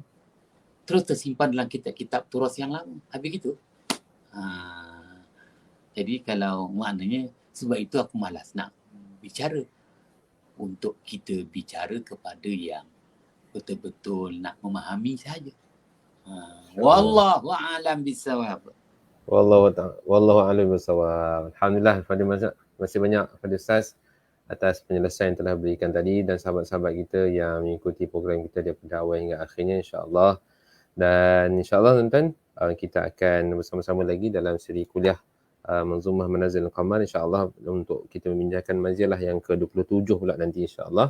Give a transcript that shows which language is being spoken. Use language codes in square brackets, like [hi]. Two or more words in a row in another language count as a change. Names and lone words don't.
[ms] Terus tersimpan dalam kitab-kitab turas yang lama. Habis gitu. Jadi kalau maknanya, sebab itu aku malas nak bicara. Untuk kita bicara kepada yang betul-betul nak memahami saja. [ar] والله أعلم بالصواب. والله أعلم بالصواب. [ms] Alhamdulillah, terima kasih banyak kepada Ustaz atas penyelesaian yang telah berikan tadi dan sahabat-sahabat kita yang mengikuti program kita daripada awal hingga akhirnya, insya-Allah. Dan insya-Allah tuan-tuan, kita akan bersama-sama lagi dalam siri kuliah Manzumah Manazil Al-Qamar, insya-Allah, untuk kita memindahkan manzilah yang ke-27 pula nanti, insya-Allah.